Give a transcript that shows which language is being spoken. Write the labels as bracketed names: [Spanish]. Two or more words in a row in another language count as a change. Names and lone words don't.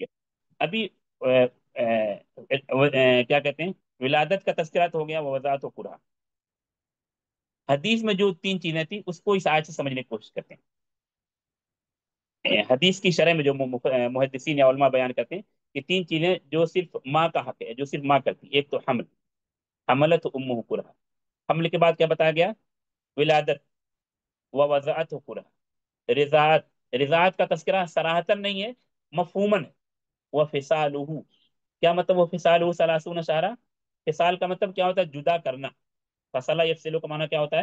[Urdu] ابھی کیا کہتے ہیں، ولادت کا تذکرہ تو ہو گیا، وضاحت و پورا۔ حدیث میں جو تین چیزیں تھیں اس کو اس آیت سے سمجھنے کی کوشش کرتے ہیں۔ حدیث کی شرح میں جو محدثین یا علماء بیان کرتے ہیں کہ تین چیزیں جو صرف ماں کا حق ہے، جو صرف ماں کرتی ہے۔ ایک تو حمل، [Arabic] حملت امہ کرہا۔ [Urdu] حمل کے بعد کیا بتایا گیا؟ ولادت، [Arabic] ووضعت کرہا۔ [Urdu] رضاعت، رضاعت کا تذکرہ صراحتاً نہیں ہے، مفہوماً ہے۔ وفصالہ، کیا مطلب [Arabic] وفصالہ ثلاثون شہرا؟ [Urdu] فصال کا مطلب کیا ہوتا ہے؟ جدا کرنا۔ [Arabic] فصلہ یفصلو [Urdu] کا معنی کیا ہوتا ہے؟